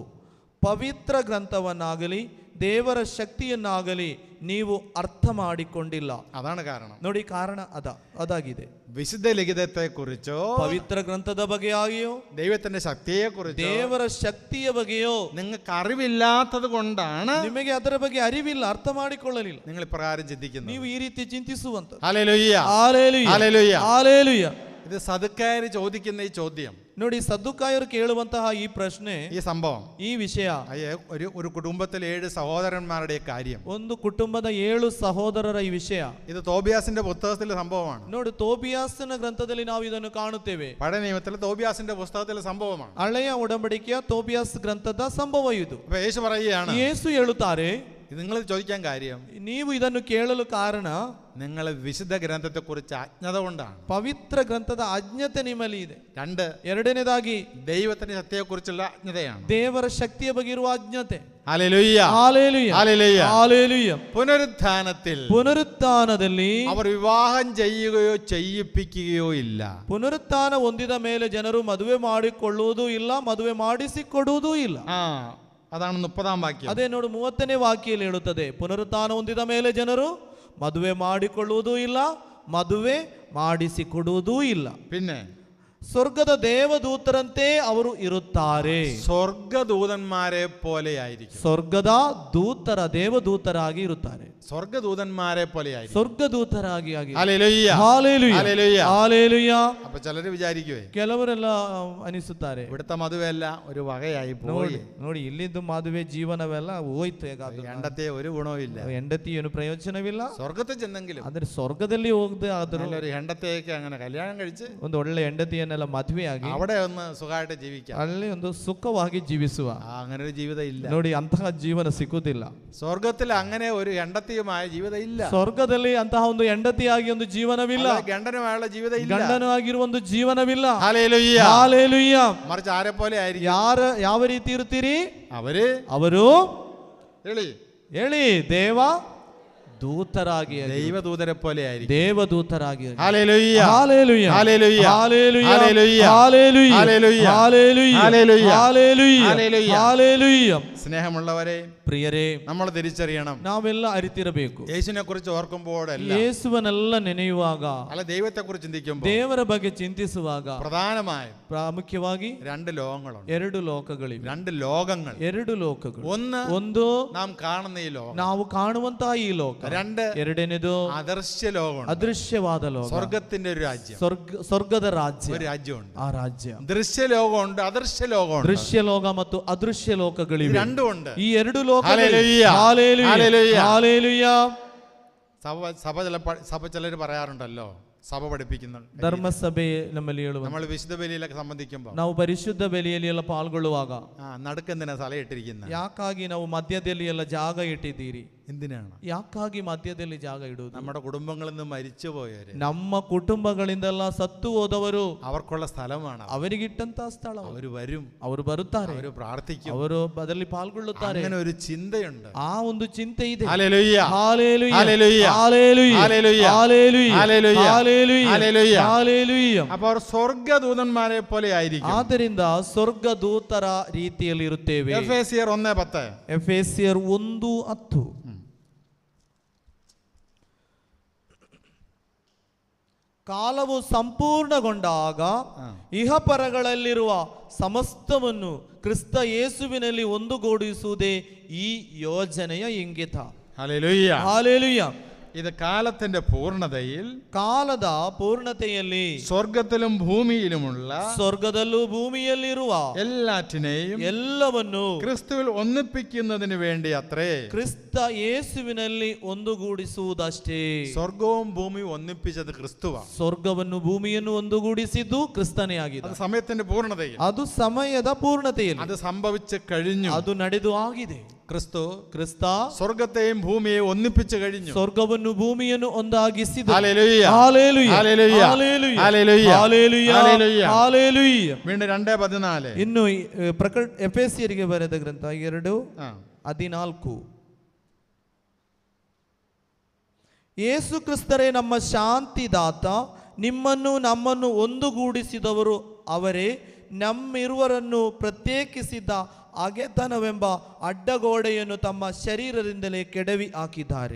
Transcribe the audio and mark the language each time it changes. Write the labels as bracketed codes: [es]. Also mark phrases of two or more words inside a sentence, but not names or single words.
[kn] ಪವಿತ್ರ ಗ್ರಂಥವನ್ನಾಗಲಿ ದೇವರ ಶಕ್ತಿಯನ್ನಾಗಲಿ ನೀವು ಅರ್ಥ ಮಾಡಿಕೊಂಡಿಲ್ಲ. [ml] അതാണ് കാരണം. [kn] ನೋಡಿ, ಕಾರಣ ಅದಾಗಿದೆ. [ml] വിശുദ്ധ ലിഖിതത്തെ കുറിച്ചോ, [kn] ಪವಿತ್ರ ಗ್ರಂಥದ ಬಗೆಯಾಗಿಯೋ, [ml] ദൈവത്തിന്റെ ശക്തിയെ കുറിച്ചോ, [kn] ದೇವರ ಶಕ್ತಿಯ ಬಗೆಯೋ [ml] നിങ്ങൾക്ക് അറിവില്ലാത്തത് കൊണ്ടാണ് [kn] ನಿಮಗೆ ಅದರ ಬಗ್ಗೆ ಅರಿವಿಲ್ಲ, ಅರ್ಥ ಮಾಡಿಕೊಳ್ಳಲಿಲ್ಲ. [ml] നിങ്ങൾ ഇപ്രകാരം ചിന്തിക്കുന്നത്. [kn] ನೀವು ಈ ರೀತಿ ಚಿಂತಿಸುವಂತ. [ml] ഹല്ലേലൂയ, ഹല്ലേലൂയ, ഹല്ലേലൂയ, ഹല്ലേലൂയ. ഇത് സദുക്കായർ ചോദിക്കുന്ന ഈ ചോദ്യം, [kn] ನೋಡಿ, ಸದ್ದುಕಾಯರು ಕೇಳುವಂತಹ ಈ ಪ್ರಶ್ನೆ, [ml] ഈ സംഭവം, [kn] ಈ ವಿಷಯ, [ml] ഒരു കുടുംബത്തിൽ 7 സഹോദരന്മാരുടെ കാര്യം, [kn] ಒಂದು ಕುಟುಂಬದ 7 ಸಹೋದರರ ಈ ವಿಷಯ. [ml] ഇത് തോബിയാസിന്റെ പുസ്തകത്തിലെ സംഭവമാണ്. [kn] ನೋಡಿ, ತೋಬಿಯಾಸನ ಗ್ರಂಥದಲ್ಲಿ ನಾವು ಇದನ್ನು ಕಾಣುತ್ತೇವೆ. [ml] പഴയ നിയമത്തിലെ തോബിയാസിന്റെ പുസ്തകത്തിലെ സംഭവമാണ്. [kn] ಹಳೆಯ ಒಡಂಬಡಿಕೆಯ ತೋಬಿಯಾಸ್ ಗ್ರಂಥದ ಸಂಭವ ಇದು. [ml] അപ്പൊ യേശു പറയുകയാണ്, [kn] ಯೇಸು ಹೇಳುತ್ತಾರೆ, [ml] ഇത് നിങ്ങൾ ചോദിക്കാൻ കാര്യം, [kn] ನೀವು ಇದನ್ನು ಕೇಳಲು ಕಾರಣ [ml] നിങ്ങൾ വിശുദ്ധ ഗ്രന്ഥത്തെ കുറിച്ച് അജ്ഞത കൊണ്ടാണ്. [kn] ಪವಿತ್ರ ಗ್ರಂಥದ ಅಜ್ಞತೆ ನಿಮ್ಮಲ್ಲಿ ಇದೆ. 2, ಎರಡನೇದಾಗಿ [ml] ദൈവത്തിന്റെ ശക്തിയെ കുറിച്ചുള്ള അജ്ഞതയാണ്. [kn] ದೇವರ ಶಕ್ತಿಯ ಬಗ್ಗೆ ಇರುವ ಅಜ್ಞತೆ. [ml] ഹല്ലേലൂയ, ഹല്ലേലൂയ, ഹല്ലേലൂയ, ഹല്ലേലൂയ. പുനരുത്ഥാനത്തിൽ അവർ വിവാഹം ചെയ്യുകയോ ചെയ്യിപ്പിക്കുകയോ ഇല്ല. [kn] ಪುನರುತ್ಥಾನ ಹೊಂದಿದ ಮೇಲೆ ಜನರು ಮದುವೆ ಮಾಡಿಕೊಳ್ಳುವುದೂ ಇಲ್ಲ, ಮದುವೆ ಮಾಡಿಸಿಕೊಡುವುದೂ ಇಲ್ಲ. [ml] അതാണ് 30-ാം വാക്യം. [kn] ಅದೇ ನೋಡು, 30ನೇ ವಾಕ್ಯದಲ್ಲಿ ಹೇಳುತ್ತದೆ, ಪುನರುತ್ಥಾನ ಹೊಂದಿದ ಮೇಲೆ ಜನರು ಮದುವೆ ಮಾಡಿಕೊಳ್ಳುವುದೂ ಇಲ್ಲ, ಮದುವೆ ಮಾಡಿಸಿಕೊಡುವುದೂ ಇಲ್ಲ. [ml] പിന്നെ [kn] ಸ್ವರ್ಗದ ದೇವದೂತರಂತೆ ಅವರು ಇರುತ್ತಾರೆ. [ml] സ്വർഗദൂതന്മാരെ പോലെയായിരിക്കും. [kn] ಸ್ವರ್ಗದ ದೂತರ ದೇವದೂತರಾಗಿ ಇರುತ್ತಾರೆ. [ml] സ്വർഗദൂതന്മാരെ പോലെയായിരിക്കും. [kn] ಸ್ವರ್ಗದೂತರಾಗಿ [ml] ഹല്ലേലൂയ, ഹല്ലേലൂയ, ഹല്ലേലൂയ, ഹല്ലേലൂയ. അപ്പൊ ചിലര് വിചാരിക്കുവേ, [kn] ಕೆಲವರೆಲ್ಲ ಅನಿಸುತ್ತಾರೆ, [ml] ഇവിടുത്തെ മധുവെല്ല ഒരു വകയായി പോയി. [kn] ನೋಡಿ, ಇಲ್ಲಿದ್ದು ಮದುವೆ ಜೀವನವೆಲ್ಲ ಹೋಯ್ತು, ಹೇಗಾದ್ರು [ml] രണ്ടത്തെ ഒരു ഗുണവും ഇല്ല, [kn] ಹೆಂಡತಿ ಏನು ಪ್ರಯೋಜನವಿಲ್ಲ. [ml] സ്വർഗത്തിൽ ചെന്നെങ്കിലും [kn] ಆದ್ರೆ ಸ್ವರ್ಗದಲ್ಲಿ ಹೋಗದೆ ಆದರೂ [ml] ഒരു ಹೆಂಡತೆയൊക്കെ അങ്ങനെ കല്യാണം കഴിച്ച് [kn] ಒಂದು ಒಳ್ಳೆ ಹೆಂಡತಿಯನ್ನೆಲ್ಲ ಮದುವೆಯಾಗಿ [ml] അവിടെ ഒന്ന് സുഖമായിട്ട് ജീവിക്കാം. [kn] ಅಲ್ಲಿ ಒಂದು ಸುಖವಾಗಿ ಜೀವಿಸುವ [ml] അങ്ങനെ ഒരു ജീവിതം ഇല്ല. [kn] ನೋಡಿ, ಅಂತಹ ಜೀವನ ಸಿಕ್ಕುವುದಿಲ್ಲ. [ml] സ്വർഗത്തിൽ അങ്ങനെ ഒരു ಹೆಂಡತಿയുമായ ജീവിതം ഇല്ല. [kn] ಸ್ವರ್ಗದಲ್ಲಿ ಅಂತಹ ಒಂದು ಹೆಂಡತಿಯಾಗಿ ಒಂದು ಜೀವನವಿಲ್ಲ, [ml] ഗണ്ഡനുമായുള്ള ജീവിതം ഇല്ല, [kn] ಗಂಡನಾಗಿರುವ ಒಂದು ಜೀವನವಿಲ್ಲ. [ml] ഹല്ലേലൂയ, [kn] ಹಲ್ಲೆಲೂಯ. [ml] മറിച്ച് ആരെ പോലെ ആയിരിക്കും? [kn] ಯಾವ ರೀತಿ ಇರ್ತೀರಿ? ಅವರು ಹೇಳಿ, ದೇವ ದೂತರಾಗಿ, [ml] ദൈവദൂതരെ പോലെ ആയിരിക്കും. [kn] ದೇವದೂತರಾಗಿ. [ml] ഹല്ലേലൂയ, ഹല്ലേലൂയ, ഹല്ലേലൂയ, ഹല്ലേലൂയ, ഹല്ലേലൂയ, ഹല്ലേലൂയ, ഹല്ലേലൂയ, ഹല്ലേലൂയ, ഹല്ലേലൂയ, ഹല്ലേലൂയ, ഹല്ലേലൂയ. സ്നേഹമുള്ളവരെ, [kn] ಪ್ರಿಯರೇ, [ml] നമ്മൾ തിരിച്ചറിയണം, [kn] ನಾವೆಲ್ಲ ಅರಿತಿರಬೇಕು. [ml] യേശുവിനെ കുറിച്ച് ഓർക്കുമ്പോഴല്ല, [kn] ಯೇಸುವನ್ನೆಲ್ಲ ನೆನೆಯುವಾಗ, [ml] അല്ല ദൈവത്തെ കുറിച്ച് ചിന്തിക്കുമ്പോൾ, [kn] ದೇವರ ಬಗ್ಗೆ ಚಿಂತಿಸುವಾಗ [ml] പ്രധാനമായും [kn] ಪ್ರಾಮುಖ್ಯವಾಗಿ [ml] 2 ലോകങ്ങളുണ്ട്. [kn] 2 ಲೋಕಗಳಿವೆ. [ml] 2 ലോകങ്ങൾ. [kn] 2 ಲೋಕಗಳು. [ml] ಒಂದು നാം കാണുന്ന ഈ ലോകം, [kn] ನಾವು ಕಾಣುವಂತಹ ಈ ಲೋಕ. 2 ಎರಡನೇದು [ml] അദൃശ്യ ലോകമുണ്ട്, [kn] ಅದೃಶ್ಯವಾದ ಲೋಕ, [ml] സ്വർഗത്തിന്റെ ഒരു രാജ്യം, [kn] ಸ್ವರ್ಗದ ರಾಜ್ಯ, [ml] ഒരു രാജ്യമുണ്ട്. [kn] ಆ ರಾಜ್ಯ. [ml] ദൃശ്യ ലോകമുണ്ട്, അദൃശ്യ ലോകമുണ്ട്. [kn] ದೃಶ್ಯ ಲೋಕ ಮತ್ತು ಅದೃಶ್ಯ ಲೋಕಗಳಿವೆ. [ml] രണ്ടും ഉണ്ട്. [kn] ಈ 2 ಲೋಕ. [ml] ഹല്ലേലൂയ, ഹല്ലേലൂയ, ഹല്ലേലൂയ. സഭ ചിലർ പറയാറുണ്ടല്ലോ, സഭ പഠിപ്പിക്കുന്ന [kn] ಧರ್ಮಸಭೆ ನಮ್ಮಲ್ಲಿ ಹೇಳುವ, [ml] നമ്മൾ വിശുദ്ധ ബലിയിലൊക്കെ സംബന്ധിക്കുമ്പോൾ [kn] ನಾವು ಪರಿಶುದ್ಧ ಬಲಿಯಲ್ಲಿ ಎಲ್ಲ ಪಾಲ್ಗೊಳ್ಳುವಾಗ [ml] നടുക്കെന്തിനാ സ്ഥലം ഇട്ടിരിക്കുന്നത്? [kn] ಯಾಕಾಗಿ ನಾವು ಮಧ್ಯದಲ್ಲಿ ಎಲ್ಲ ಜಾಗ ಇಟ್ಟಿದ್ದೀರಿ? [ml] എന്തിനാണ്? [kn] ಯಾಕಾಗಿ ಮಧ್ಯದಲ್ಲಿ ಜಾಗ ಇಡುವುದು? [ml] നമ്മുടെ കുടുംബങ്ങളിൽ നിന്ന് മരിച്ചുപോയവര്, [kn] ನಮ್ಮ ಕುಟುಂಬಗಳಿಂದೆಲ್ಲ ಸತ್ತು ಹೋದವರು, [ml] അവർക്കുള്ള സ്ഥലമാണ്, [kn] ಅವರಿಗಿಟ್ಟಂತ ಸ್ಥಳ. [ml] അവര് വരും, [kn] ಅವರು ಬರುತ್ತಾರೆ, [ml] അവര് പ്രാർത്ഥിക്കും, [kn] ಅವರು ಅದರಲ್ಲಿ ಪಾಲ್ಗೊಳ್ಳುತ್ತಾರೆ. [ml] അങ്ങനെ ഒരു ചിന്തയുണ്ട്. [kn] ಆ ಒಂದು ಚಿಂತೆ ಇದೆ. [ml] ഹല്ലേലൂയ, ഹല്ലേലൂയ, ഹല്ലേലൂയ, ഹല്ലേലൂയ, ഹല്ലേലൂയ, ഹല്ലേലൂയ, ഹല്ലേലൂയ, ഹല്ലേലൂയ, ഹല്ലേലൂയ. അപ്പോൾ അവർ സ്വർഗ്ഗദൂതന്മാരെ പോലെ ആയിരിക്കും. [kn] ಆದ್ದರಿಂದ ಸ್ವರ್ಗದೂತರ ರೀತಿಯಲ್ಲಿ ಇರುತ್ತೇವೆ. [ml] എഫേസ്യർ 1:10. [kn] ಎಫೆಸಿಯರ್ 1:10. ಕಾಲವು ಸಂಪೂರ್ಣಗೊಂಡಾಗ ಇಹಪರಗಳಲ್ಲಿರುವ ಸಮಸ್ತವನ್ನು ಕ್ರಿಸ್ತ ಯೇಸುವಿನಲ್ಲಿ ಒಂದುಗೂಡಿಸುವುದೇ ಈ ಯೋಜನೆಯ ಇಂಗಿತ. [ml] ഹല്ലേലൂയ. [kn] ಹಾಲೆಲೂಯ. [ml] ഇത് കാലത്തിന്റെ പൂർണ്ണതയിൽ, [kn] ಕಾಲದ ಪೂರ್ಣತೆಯಲ್ಲಿ [ml] സ്വർഗത്തിലും ഭൂമിയിലുമുള്ള [kn] ಸ್ವರ್ಗದಲ್ಲೂ ಭೂಮಿಯಲ್ಲಿರುವ [ml] എല്ലാറ്റിനെയും [kn] ಎಲ್ಲವನ್ನು [ml] ക്രിസ്തുവിൽ ഒന്നിപ്പിക്കുന്നതിന് വേണ്ടി അത്രേ [kn] ಕ್ರಿಸ್ತ ಯೇಸುವಿನಲ್ಲಿ ಒಂದುಗೂಡಿಸುವುದಷ್ಟೇ. [ml] സ്വർഗവും ഭൂമിയും ഒന്നിപ്പിച്ചത് ക്രിസ്തുവാണ്. [kn] ಸ್ವರ್ಗವನ್ನು ಭೂಮಿಯನ್ನು ಒಂದುಗೂಡಿಸಿದ್ದು ಕ್ರಿಸ್ತನೇ ಆಗಿದೆ. [ml] അത് സമയത്തിന്റെ പൂർണ്ണതയിൽ, [kn] ಅದು ಸಮಯದ ಪೂರ್ಣತೆಯಲ್ಲಿ [ml] അത് സംഭവിച്ചു കഴിഞ്ഞു. [kn] ಅದು ನಡೆದು ಆಗಿದೆ. ಕ್ರಿಸ್ತ [ml] സ്വർഗത്തെയും ഭൂമിയെയും ഒന്നിപ്പിച്ചു കഴിഞ്ഞു. [kn] ಸ್ವರ್ಗವನ್ನು ಭೂಮಿಯನ್ನು ಒಂದಾಗಿಸಿದ. [ml] ഹല്ലേലൂയ. ഹല്ലേലൂയ. ഹല്ലേലൂയ. ഹല്ലേലൂയ. ഹല്ലേലൂയ. ഹല്ലേലൂയ. ഹല്ലേലൂയ. ഹല്ലേലൂയ. വീണ്ടും 2:14. [kn] ಇನ್ನು ಎಫೆಸಿಯರಿಗೆ ಬರೆದ ಗ್ರಂಥ 2:14. ಯೇಸು ಕ್ರಿಸ್ತರೇ ನಮ್ಮ ಶಾಂತಿದಾತ, ನಿಮ್ಮನ್ನು ನಮ್ಮನ್ನು ಒಂದುಗೂಡಿಸಿದವರು ಅವರೇ, ನಮ್ಮಿರುವರನ್ನು ಪ್ರತ್ಯೇಕಿಸಿದ ಅಗೆತನವೆಂಬ ಅಡ್ಡಗೋಡೆಯನ್ನು ತಮ್ಮ ಶರೀರದಿಂದಲೇ ಕೆಡವಿ ಹಾಕಿದ್ದಾರೆ.